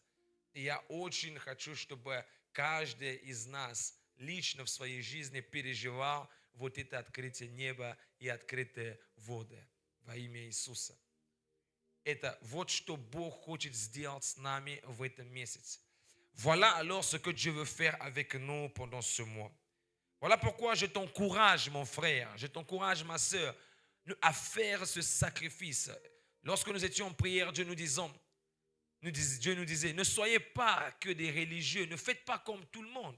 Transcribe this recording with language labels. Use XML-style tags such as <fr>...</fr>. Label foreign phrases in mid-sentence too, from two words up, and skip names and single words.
<ru>И я очень хочу, чтобы каждый из нас лично в своей жизни переживал вот это открытие неба и открытые воды во имя Иисуса. Это вот что Бог хочет сделать с nami в этом месяце.</ru> <fr>Voilà alors ce que Dieu veut faire avec nous pendant ce mois. Voilà pourquoi je t'encourage, mon frère, je t'encourage, ma sœur, à faire ce sacrifice. Lorsque nous étions en prière, Dieu nous disait, ne soyez pas que des religieux, ne faites pas comme tout le monde.</fr>